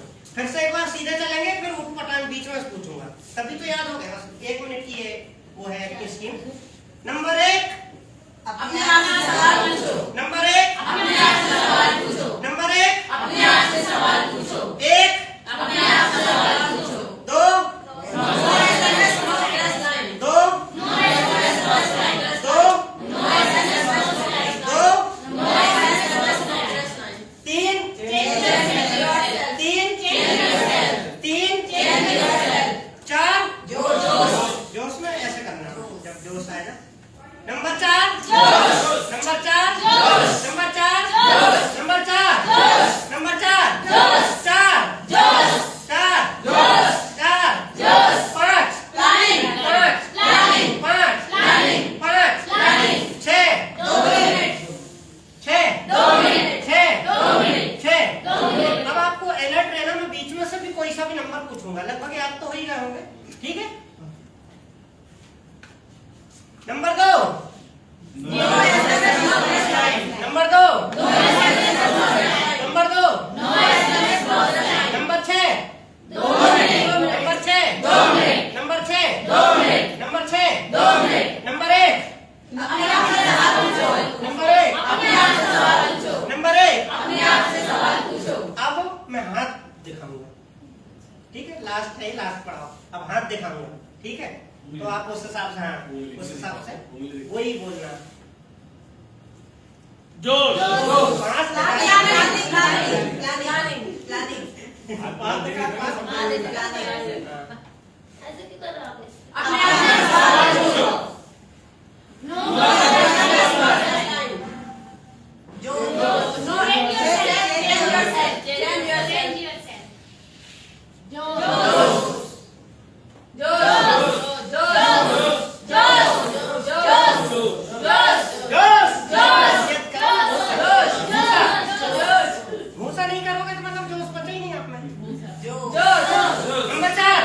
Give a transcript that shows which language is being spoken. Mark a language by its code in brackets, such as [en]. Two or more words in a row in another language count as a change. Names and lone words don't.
[hi] फिर से एक बार सीधे चलेंगे, फिर उठ पटांग बीच में पूछूंगा, तभी तो याद हो गया। बस 1 मिनट की है वो है स्कीम। नंबर 1 अपने आप से सवाल पूछो। नंबर 1 अपने आप से सवाल पूछो। नंबर 1 अपने आप से सवाल पूछो। 1 अपने आप से सवाल पूछो। 2 [en] No SMS, no stress line. 2 No SMS, no stress line. 2 No SMS, no stress line. 2 No SMS, no stress line. 3 Change yourself. 3 Change yourself. 3 Change yourself. [hi] 4 जोश जोश में ऐसे करना जब जोश आए ना। नंबर 4 जोश नंबर 4 जोश नंबर 4 जोश नंबर 4 जोश नंबर 4 जोश 4 जोश 4 जोश 4 जोश 5 प्लानिंग 5 प्लानिंग 5 प्लानिंग 5 प्लानिंग 6 2 मिनट 6 2 मिनट 6 2 मिनट 6 2 मिनट। अब आपको अलर्ट रहना, मैं बीच में से भी कोई सा भी नंबर पूछूंगा, लगभग याद तो हो ही गए होंगे, ठीक है। नंबर 2 [en] No SMS, no stress line. [hi] नंबर 2 [en] No SMS, no stress line. [hi] नंबर 2 [en] No SMS, no stress line. [hi] नंबर 6 2 मिनट नंबर 6 2 मिनट नंबर 6 2 मिनट नंबर 6 2 मिनट। नंबर 1 अपने आप से सवाल पूछो। नंबर 1 अपने आप से सवाल पूछो। नंबर 1 अपने आप से सवाल पूछो। अब मैं हाथ दिखाऊंगा, ठीक है, लास्ट है, लास्ट पढ़ाओ। अब हाथ दिखाऊंगा, ठीक है, तो आप उस हिसाब से, हाँ उस हिसाब से वही बोलना। जोश। 5 ऐसे क्यों कर रहा है? अपने आप से सवाल पूछो। [en] No SMS, no stress line. No change yourself. Change yourself. Josh. [hi] भूसा नहीं करोगे तो मतलब जोश बचा ही नहीं आप में। Josh. नंबर 4